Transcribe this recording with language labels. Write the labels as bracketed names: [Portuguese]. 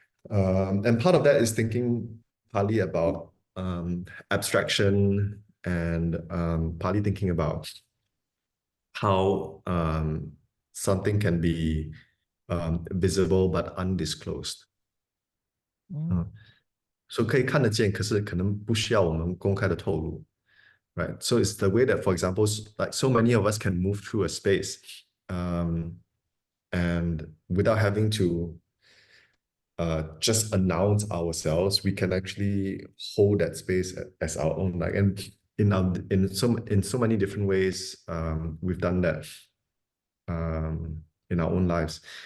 [English] And part of that is thinking partly about abstraction and partly thinking about how something can be visible but undisclosed. [Chinese] 所以可以看得见，可是可能不需要我们公开的透露。 [English] Right. So it's the way that, for example, like so many of us can move through a space and without having to just announce ourselves, we can actually hold that space as our own. Like, and in so many different ways, we've done that in our own lives.